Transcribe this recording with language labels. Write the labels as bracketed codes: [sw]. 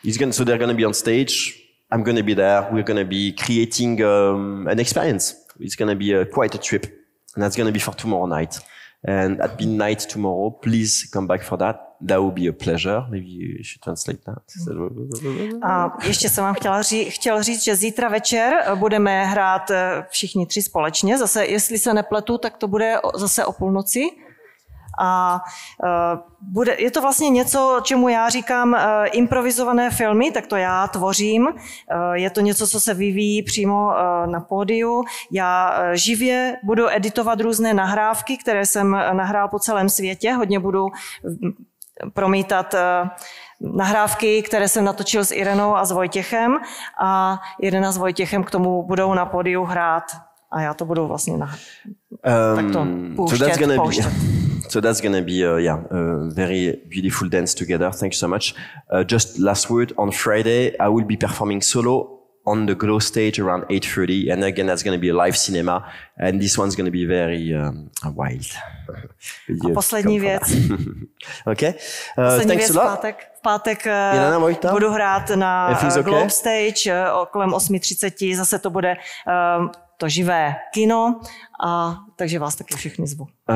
[en] So they're going to be on stage, I'm going to be there, we're going to be creating an experience. It's going to be quite a trip, and that's going to be for tomorrow night. And at midnight tomorrow, please come back for that. That would be a pleasure. Maybe you should translate that. [cs] A ještě jsem vám chtěl říct, že zítra večer budeme hrát všichni tři společně. Zase, jestli se nepletu, tak to bude zase o půlnoci. A je to vlastně něco, čemu já říkám improvizované filmy, tak to já tvořím. Je to něco, co se vyvíjí přímo na pódiu. Já živě budu editovat různé nahrávky, které jsem nahrál po celém světě. Hodně budu promítat nahrávky, které jsem natočil s Irenou a s Vojtěchem. A Irena s Vojtěchem k tomu budou na pódiu hrát. A já to budu vlastně takto pouštět. [en] So that's going to be a very beautiful dance together. Thanks so much. Just last word, on Friday, I will be performing solo on the Glow stage around 8:30. And again, that's going to be a live cinema. And this one's going to be very wild. [cs] A poslední věc. [en] Okay. [cs] Poslední věc v pátek budu hrát na Glow stage kolem 8:30. Zase to bude to živé kino, a takže vás taky všechny zvu.